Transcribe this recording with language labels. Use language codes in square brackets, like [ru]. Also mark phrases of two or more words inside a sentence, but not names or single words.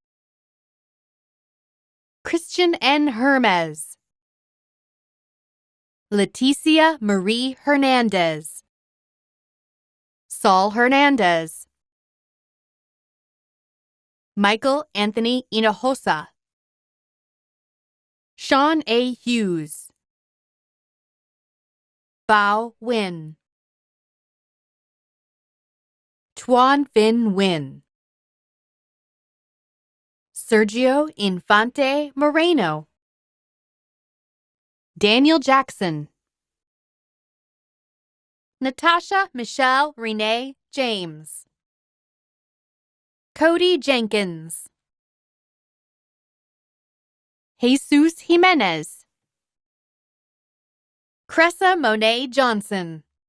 [en] Christian N. Hermes. Leticia Marie Hernandez. Saul Hernandez. Michael Anthony Hinojosa. Sean A. Hughes. Bao Win. Tuan Vin Win. Sergio Infante Moreno. Daniel Jackson. Natasha Michelle Renee James. Cody Jenkins. Jesus Jimenez. Cressa Monet Johnson.